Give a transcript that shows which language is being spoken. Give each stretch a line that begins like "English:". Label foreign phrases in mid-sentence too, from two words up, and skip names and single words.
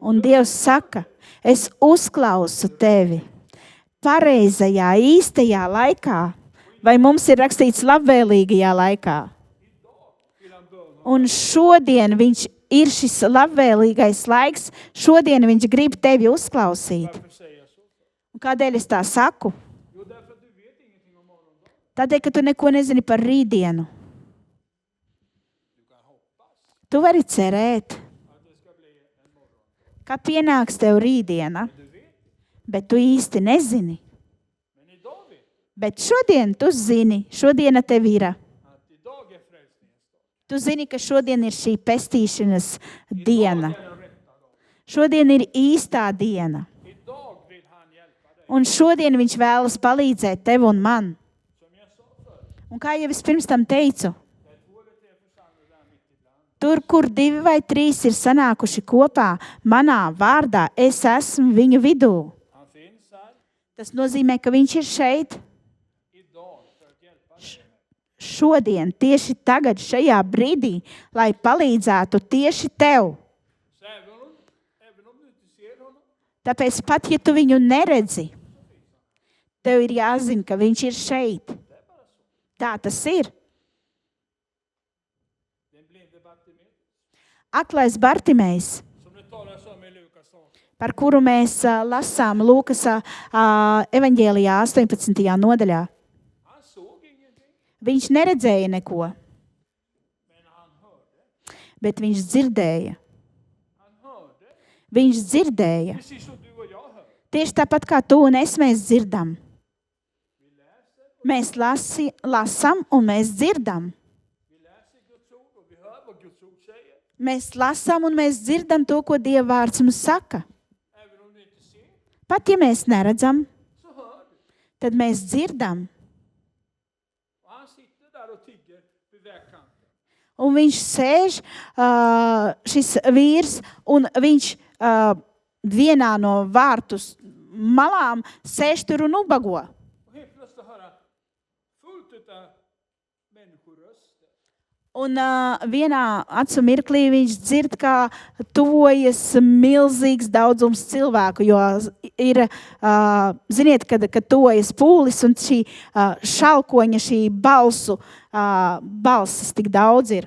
Latvian: Un Dievs saka: es uzklausu tevi pareizajā, īstajā laikā, vai mums ir rakstīts labvēlīgajā laikā.
Swedish: vill han böna.
Latvian: Un šodien viņš ir šis labvēlīgais laiks, šodien viņš grib tevi uzklausīt.
Swedish: Varför säger jag så?
Latvian: Un kādēļ es tā saku? Jo,
Swedish: därför att du vet ingenting om morgondagen.
Latvian: Tādēļ, ka tu neko nezini par rītdienu.
Swedish: Du kan hoppas
Latvian: Tu vari cerēt,
Swedish: att det ska bli en morgon.
Latvian: ka pienāks tev rītdiena,
Swedish: Du vet.
Latvian: bet tu īsti nezini.
Swedish: Men idag vet du
Latvian: Bet šodien tu zini, šodiena tev ir.
Swedish: att idag är frälsningens dag.
Latvian: Tu zini, ka šodien ir šī pestīšanas diena.
Swedish: Idag är den rätta dagen.
Latvian: Šodien ir īstā diena.
Swedish: Idag vill han hjälpa dig.
Latvian: Un šodien viņš vēlas palīdzēt tev un man.
Swedish: Som jag sa förut.
Latvian: Un kā jau es pirms tam teicu,
Swedish: Det är 2 eller 3 församlade där mitt ibland.
Latvian: tur, kur 2 vai 3 ir sanākuši kopā manā vārdā, es esmu viņu vidū.
Swedish: Han finns här
Latvian: Tas nozīmē, ka viņš ir šeit
Swedish: idag för att hjälpa dig.
Latvian: šodien, tieši tagad, šajā brīdī, lai palīdzētu tieši tev.
Swedish: Så även om du inte ser honom
Latvian: Tāpēc pat, ja tu viņu neredzi, tev ir jāzina, ka viņš ir šeit. Tā tas ir.
Swedish: den blinde Bartimeus
Latvian: Aklais Bartimejs,
Swedish: som det talas om i Lukas 18.
Latvian: par kuru mēs lasām Lūkas evaņģēlijā 18. nodaļā.
Swedish: Han såg ingenting,
Latvian: Viņš neredzēja neko,
Swedish: men han hörde.
Latvian: bet viņš dzirdēja.
Swedish: Han hörde,
Latvian: Viņš dzirdēja.
Swedish: precis som du och jag hör.
Latvian: Tieši tāpat kā tu un es mēs dzirdam.
Swedish: Vi läser,
Latvian: Mēs lasām un mēs dzirdam.
Swedish: vi läser Guds ord och vi hör vad Guds ord säger.
Latvian: Mēs lasām un mēs dzirdam to, ko Dieva vārds mums saka.
Swedish: Även om du inte ser,
Latvian: Pat ja mēs neredzam,
Swedish: så hör du.
Latvian: tad mēs dzirdam.
Swedish: Och han sitter där och tigger vid vägkanten.
Latvian: Un viņš sēž, šis vīrs, un viņš vienā no vārtus malām sēž tur un ubago.
Swedish: Och helt plötsligt höra fullt utav människoröster.
Latvian: Un vienā acu mirklī viņš dzird, kā tuvojas milzīgs daudzums cilvēku, jo ir, ziniet, kad tuvojas pūlis un šī šalkoņa, šī balsis tik daudz ir.